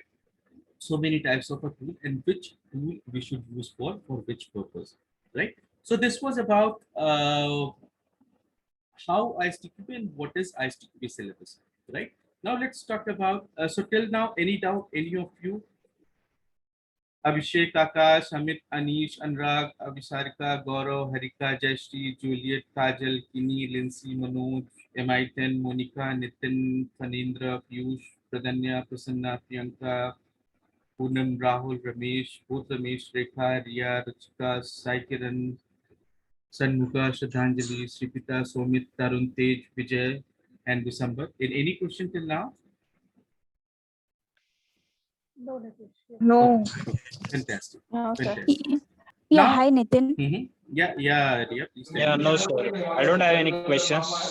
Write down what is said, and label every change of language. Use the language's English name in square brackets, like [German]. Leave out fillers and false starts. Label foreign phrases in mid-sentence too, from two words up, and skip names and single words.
[English] So many types of a tool, and which tool we should use for which purpose, right? So this was about how ISTQB and what is ISTQB syllabus, right? Now let's talk about, so till now, any doubt, any of you? Abhishek, Akash, Amit, Anish, Anurag, Abhisarika, Gaurav, Harika, Jayashri, Juliet, Kajal, Kini, Lindsay, Manoj, MI10, Monica, Nitin, Phanindra, Piyush, Pradanya, Prasanna, Priyanka, Poonam, Rahul, Ramesh, both Ramesh, Rekha, Riya, Rachika, Sai Kiran, Sanmukha, Shraddhanjali, Sripita, Somit, Tarun, Tej, Vijay, and December. In any question till now? No. Fantastic. Okay. Fantastic. Yeah, Now, hi Nitin. Yeah, Riya, please tell Yeah, me. no, sir. I don't have any questions.